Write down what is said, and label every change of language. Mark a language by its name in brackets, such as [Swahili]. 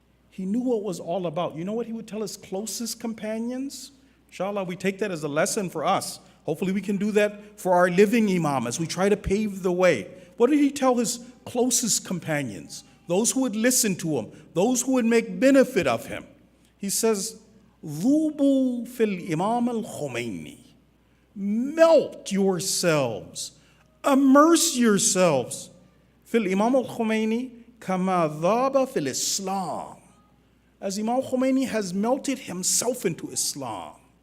[English] He knew what it was all about. You know what he would tell his closest companions? Inshallah, we take that as a lesson for us. Hopefully we can do that for our living Imam as we try to pave the way. What did he tell his closest companions? Those who would listen to him, those who would make benefit of him. He says, [Arabic] ذُوبُوا فِي الْإِمَامِ الْخُمَيْنِي. [English] Melt yourselves, immerse yourselves. [Arabic] Fil Imam al-Khomeini kama dhaba fil Islam. [English] As Imam Khomeini has melted himself into Islam.